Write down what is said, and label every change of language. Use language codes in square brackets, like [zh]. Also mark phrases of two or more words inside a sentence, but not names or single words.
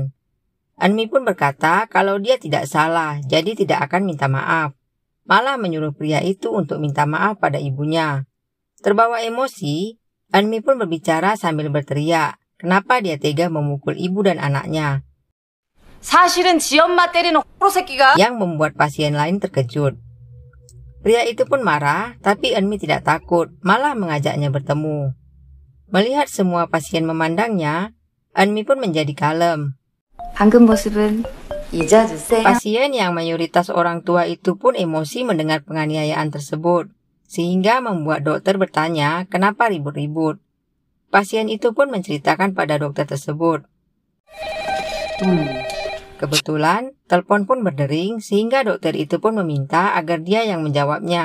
[id] Eunmi pun berkata kalau dia tidak salah, jadi tidak akan minta maaf. Malah menyuruh pria itu untuk minta maaf pada ibunya. Terbawa emosi, Eunmi pun berbicara sambil berteriak, kenapa dia tega memukul ibu dan anaknya. [ko] 사실은 지 엄마 때리는 호로 새끼가. [id] Yang membuat pasien lain terkejut. Pria itu pun marah, tapi Eunmi tidak takut, malah mengajaknya bertemu. Melihat semua pasien memandangnya, Eunmi pun menjadi kalem. [ko] 방금 모습은 잊어주세요. [id] Pasien yang mayoritas orang tua itu pun emosi mendengar penganiayaan tersebut, sehingga membuat dokter bertanya kenapa ribut-ribut. Pasien itu pun menceritakan pada dokter tersebut. Kebetulan, telepon pun berdering sehingga dokter itu pun meminta agar dia yang menjawabnya.